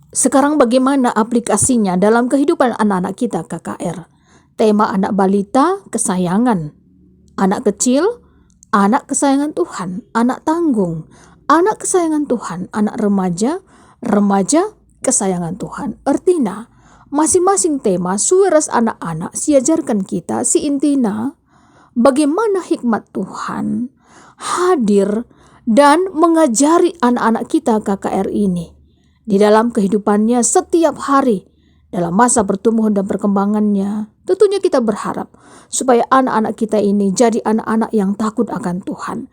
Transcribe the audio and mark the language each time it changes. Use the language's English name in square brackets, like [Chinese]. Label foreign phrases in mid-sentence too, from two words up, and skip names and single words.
[Indonesian] Sekarang bagaimana aplikasinya dalam kehidupan anak-anak kita KKR? Tema anak balita, kesayangan. Anak kecil, anak kesayangan Tuhan. Anak tanggung, anak kesayangan Tuhan. Anak remaja, remaja kesayangan Tuhan. Artinya, masing-masing tema [Batak Karo] suweras anak-anak siajarkan kita si [Indonesian] intina bagaimana hikmat Tuhan hadir dan mengajari anak-anak kita KKR ini di dalam kehidupannya setiap hari dalam masa pertumbuhan dan perkembangannya. Tentunya kita berharap supaya anak-anak kita ini jadi anak-anak yang takut akan Tuhan.